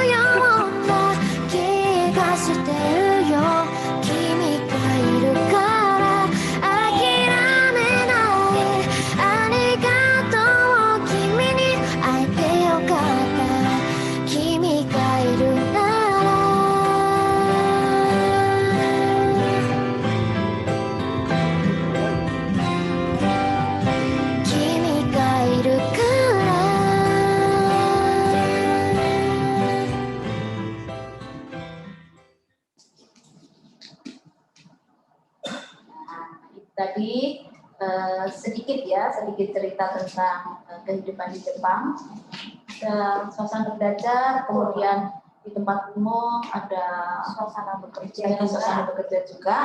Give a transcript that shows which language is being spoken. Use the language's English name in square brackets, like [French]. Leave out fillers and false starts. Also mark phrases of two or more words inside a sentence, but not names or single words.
[Japanese] ような気がしてるよ君がいるから諦めないありがとう君に会えてよかった君がいるなら君がいるから [Indonesian] Tadi sedikit cerita tentang kehidupan di Jepang, suasana belajar, kemudian di tempat umum ada suasana bekerja juga.